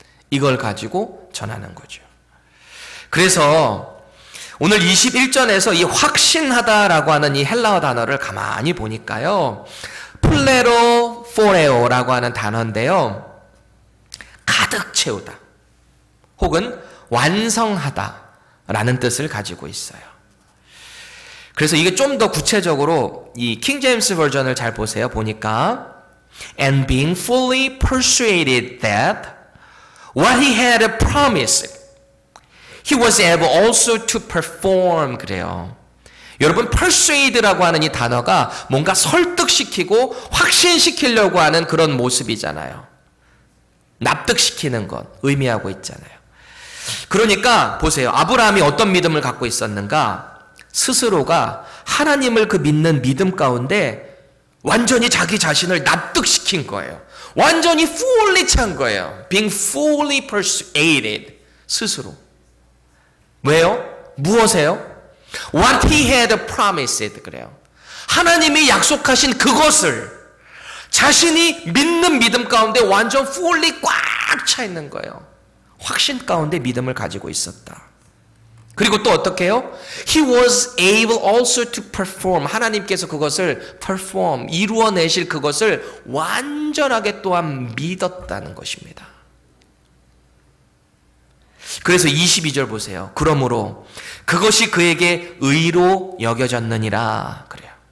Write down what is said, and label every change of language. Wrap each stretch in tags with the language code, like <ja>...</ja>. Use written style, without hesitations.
<ko>이걸 가지고 전하는 거죠. 그래서 오늘 21절에서 이 확신하다라고 하는 이 헬라어 단어를 가만히 보니까요, 플레로 포레오라고 하는 단어인데요, 가득 채우다 혹은 완성하다라는 뜻을 가지고 있어요. 그래서 이게 좀 더 구체적으로 이 킹 제임스 버전을 잘 보세요.</ko> <en>보니까 and being fully persuaded that what he had promised he was able also to perform.</en> <ko>그래요. 여러분, persuade라고 하는 이 단어가 뭔가 설득시키고 확신시키려고 하는 그런 모습이잖아요. 납득시키는 것 의미하고 있잖아요. 그러니까 보세요. 아브라함이 어떤 믿음을 갖고 있었는가? 스스로가 하나님을 그 믿는 믿음 가운데 완전히 자기 자신을 납득시킨 거예요. 완전히 fully 찬 거예요.</ko> <en>being fully persuaded.</en> <ko>스스로. 왜요? 무엇에요?</ko> <en>What he had promised.</en> <ko>그래요. 하나님이 약속하신 그것을 자신이 믿는 믿음 가운데 완전 fully 꽉 차 있는 거예요. 확신 가운데 믿음을 가지고 있었다. 그리고 또 어떻게 해요?</ko> <en>He was able also to perform.</en> <ko>하나님께서 그것을 perform, 이루어내실 그것을 완전하게 또한 믿었다는 것입니다. 그래서 22절 보세요. 그러므로 그것이 그에게 의로 여겨졌느니라. 그래요.</ko>